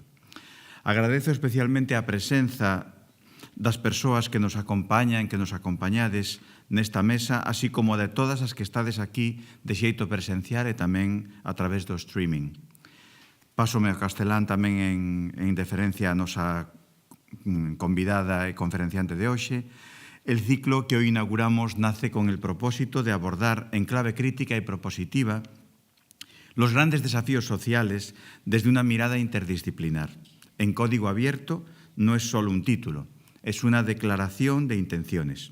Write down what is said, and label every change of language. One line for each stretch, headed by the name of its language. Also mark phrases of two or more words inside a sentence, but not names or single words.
Galician: Agradezo especialmente a presenza das persoas que nos acompañan, que nos acompañades nesta mesa, así como de todas as que estades aquí de xeito presencial e tamén a través do streaming. Pásome ao castelán tamén en deferencia a nosa convidada e conferenciante de hoxe.
Spanish: El ciclo que hoy inauguramos nace con el propósito de abordar en clave crítica y propositiva los grandes desafíos sociales desde una mirada interdisciplinar. En Código Abierto no es solo un título, es una declaración de intenciones.